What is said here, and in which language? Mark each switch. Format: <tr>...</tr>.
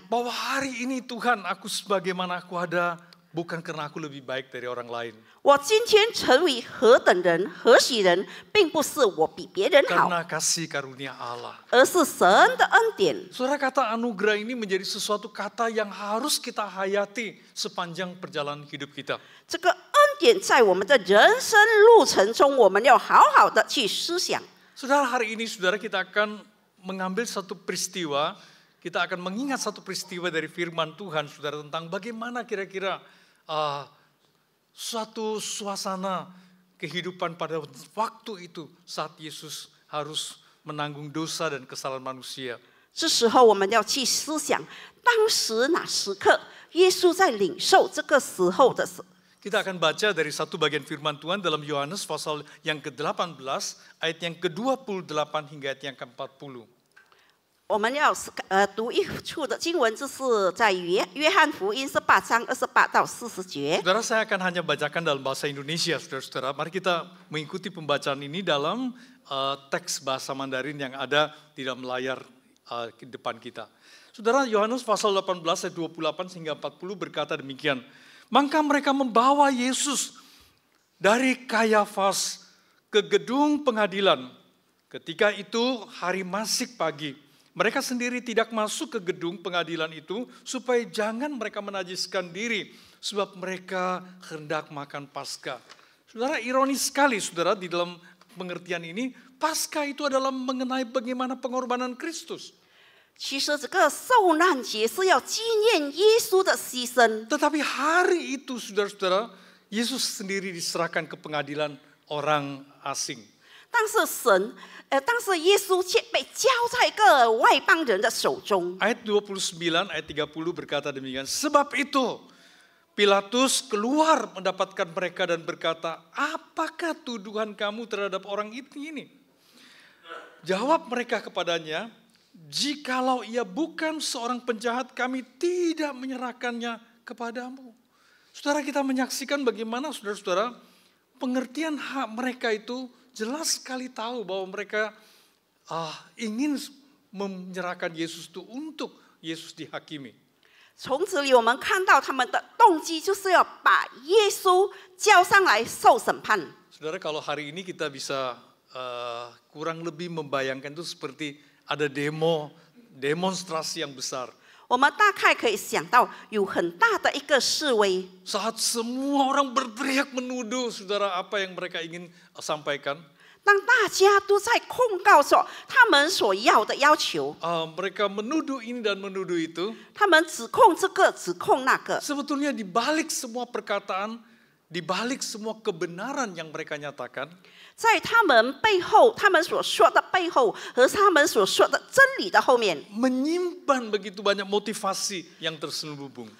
<id>Bahwa hari ini Tuhan, aku sebagaimana aku ada, bukan karena aku lebih baik dari orang lain.</id> <zh>我今天成为何等人、何许人，并不是我比别人好，</zh> <id>Karena kasih karunia Allah.</id> <zh>而是神的恩典。</zh> <id>Saudara, kata anugerah ini menjadi sesuatu kata yang harus kita hayati sepanjang perjalanan hidup kita.</id> <zh>这个恩典在我们的人生路程中，我们要好好的去思想。</zh> <id>Saudara, hari ini saudara kita akan mengambil satu peristiwa, kita akan mengingat satu peristiwa dari firman Tuhan, saudara, tentang bagaimana kira-kira suatu suasana kehidupan pada waktu itu saat Yesus harus menanggung dosa dan kesalahan manusia.</id> <zh>这时候我们要去思想，当时哪时刻耶稣在领受这个时候的</zh> <id>Kita akan baca dari satu bagian firman Tuhan dalam Yohanes pasal yang ke-18, ayat yang ke-28 hingga ayat yang ke-40.</id> <zh>我们要读一处的经文，这是在约翰福音18章28到40节。</zh> <id>Saudara, saya akan hanya bacakan dalam bahasa Indonesia, saudara-saudara. Mari kita mengikuti pembacaan ini dalam teks bahasa Mandarin yang ada di dalam layar di depan kita. Saudara, Yohanes pasal 18 ayat 28 hingga 40 berkata demikian. Maka mereka membawa Yesus dari Kayafas ke gedung pengadilan. Ketika itu hari masih pagi. Mereka sendiri tidak masuk ke gedung pengadilan itu supaya jangan mereka menajiskan diri. Sebab mereka hendak makan Paskah. Saudara, ironis sekali saudara di dalam pengertian ini. Paskah itu adalah mengenai bagaimana pengorbanan Kristus.</id> <zh>其实这个受难节是要纪念耶稣的牺牲。</zh> <id>Tetapi hari itu saudara-saudara, Yesus sendiri diserahkan ke pengadilan orang asing.</id> <zh>但是耶稣却被交在一个外邦人的手中。</zh> <id>Ayat 29, ayat 30 berkata demikian. Sebab itu, Pilatus keluar mendapatkan mereka dan berkata, apakah tuduhan kamu terhadap orang ini? Jawab mereka kepadanya, jikalau ia bukan seorang penjahat, kami tidak menyerahkannya kepadamu. Saudara, kita menyaksikan bagaimana saudara-saudara, pengertian hak mereka itu jelas sekali tahu bahwa mereka ingin menyerahkan Yesus itu untuk Yesus dihakimi.</id> <zh>从此里我们看到他们的动机就是要把耶稣交上来受审判。</zh> <id>Saudara, kalau hari ini kita bisa kurang lebih membayangkan itu seperti ada demonstrasi yang besar.</id> <zh>我们大概可以想到有很大的一个示威，</zh> <id>Saat semua orang berteriak menuduh saudara apa yang mereka ingin sampaikan.</id> <zh>当大家都在控告说他们所要的要求，</zh> <id>Mereka menuduh ini dan menuduh itu.</id> <zh>他们指控这个指控那个，</zh> <id>Sebetulnya di balik semua perkataan, di balik semua kebenaran yang mereka nyatakan,</id> <zh>在他们背后，他们所说的背后和他们所说的真理的后面，</zh> <id>menyimpan begitu banyak motivasi yang terselubung.</id>